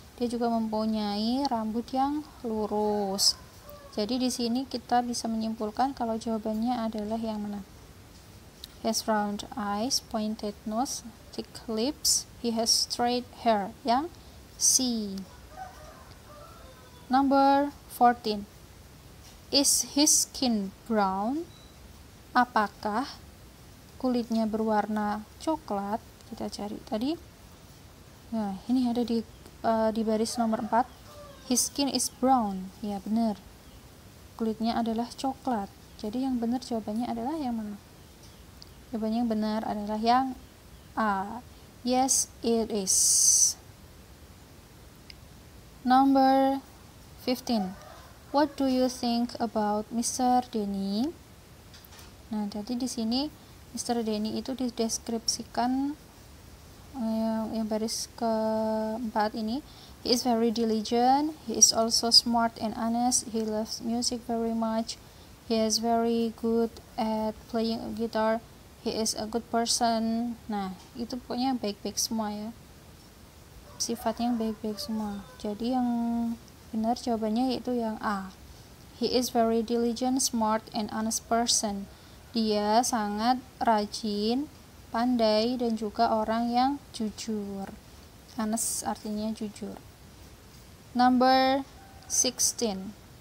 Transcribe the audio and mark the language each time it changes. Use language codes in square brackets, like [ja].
[id] Dia juga mempunyai rambut yang lurus. Jadi di sini kita bisa menyimpulkan kalau jawabannya adalah yang mana? [en] He has round eyes, pointed nose, thick lips, he has straight hair. [id] Yang C. [en] Number 14. Is his skin brown? [id] Apakah kulitnya berwarna coklat? Kita cari tadi. Nah, ini ada di baris nomor 4. [en] His skin is brown. [id] Ya, benar. Kulitnya adalah coklat. Jadi yang benar jawabannya adalah yang mana? Jawabannya yang benar adalah yang A. [en] Yes, it is. Number 15. What do you think about Mr. [id] Denny? Nah, jadi di sini Mr. Denny itu dideskripsikan yang baris keempat ini. [en] He is very diligent. He is also smart and honest. He loves music very much. He is very good at playing guitar. He is a good person. [id] Nah, itu pokoknya baik-baik semua ya. Sifatnya yang baik-baik semua. Jadi yang benar jawabannya yaitu yang A. [en] He is very diligent, smart, and honest person. [id] Dia sangat rajin, pandai, dan juga orang yang jujur. Honest artinya jujur. [en] Number 16.